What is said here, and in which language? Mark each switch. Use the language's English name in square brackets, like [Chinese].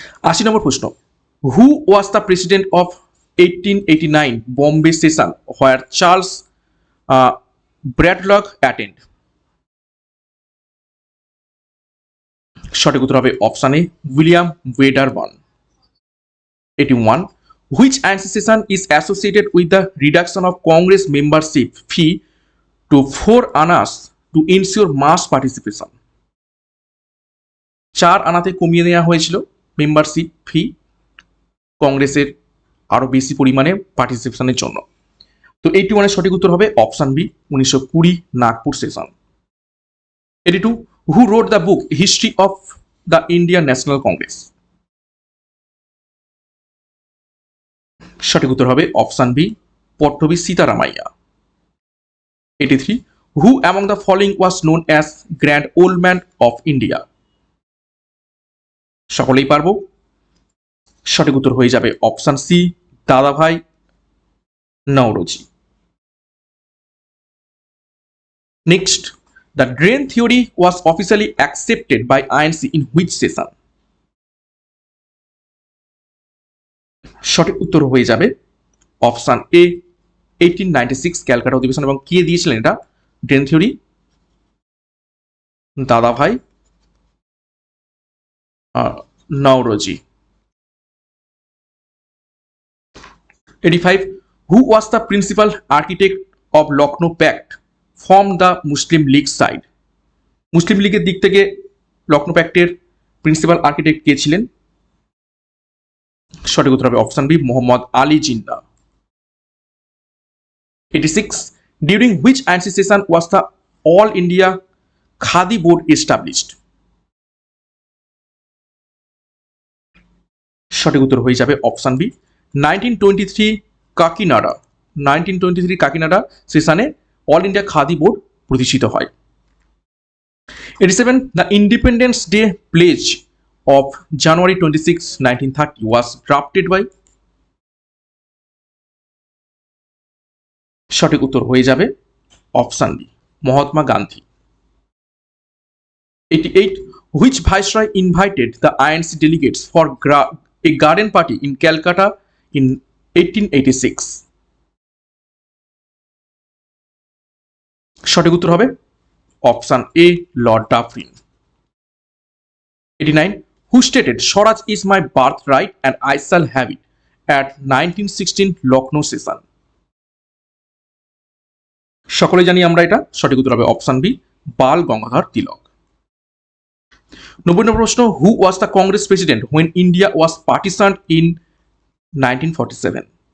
[English] 80 [Bangla] নম্বর প্রশ্ন, [English] Who was the president of 1889 Bombay session where Charles Bradlaugh attend? [Bangla] সঠিক উত্তর হবে option A, William ওয়েডারবর্ন। [English] 81, which ANC session is associated with the reduction of Congress membership fee to 4 annas to ensure mass participation? [Bangla] 4 আনাতে কমিয়ে দেওয়া হয়েছিল membership ফি কংগ্রেসের আরো বেশি পরিমাণে পার্টিসিপেশনের জন্য। তো 81 সঠিক উত্তর হবে option B, 1920 Nagpur session. [English] 82, who wrote the book History of the Indian National Congress? [Bangla] সঠিক উত্তর হবে option B, Pattabhi Sitaramayya. [English] 83, who among the following was known as Grand Old Man of India? [Bangla] সকলেই পারবো। সঠিক উত্তর হয়ে যাবে অপশন সি, দাদাভাই Naoroji. [English] Next, the drain theory was officially accepted by INC in which session? [Bangla] সঠিক উত্তর হয়ে যাবে অপশন এ, 1896 ক্যালকাটা অধিবেশন। এবং কে দিয়েছিলেন এটা ড্রেন থিওরি? দাদাভাই Naoroji. [English] 85, who was the principal architect of Lucknow Pact from the Muslim League side? [Bangla] মুসলিম লীগের দিক থেকে লখনৌ প্যাক্টের প্রিন্সিপাল আর্কিটেক্ট কে ছিলেন? সঠিক উত্তর হবে option B, Mohammad Ali Jinnah. [English] 86, during which ANC session was the All India Khadi Board established? [Bangla] সঠিক উত্তর হয়ে যাবে অপশন বি, 1923 কাকিনাডা। 1923 কাকিনাডা সেশনে অল ইন্ডিয়া খাদি বোর্ড প্রতিষ্ঠিত হয়। [English] 87, the Independence Day pledge of January 26, 1930 was drafted by? [Bangla] সঠিক উত্তর হয়ে যাবে option B, Mahatma Gandhi. [English] 88, which viceroy invited the INC delegates for a garden party in Calcutta in 1886? [Bangla] সঠিক উত্তর হবে option A, Lord Dufferin. [English] 89, who stated Swaraj is my birthright and I shall have it at 1916 Lucknow session? [Bangla] সকলে জানি আমরা এটা, সঠিক উত্তর হবে অপশন বি, বাল গঙ্গাধর তিলক। [English] 90 [Bangla] নম্বর প্রশ্ন, [English] Who was the Congress president when India was partition in 1947?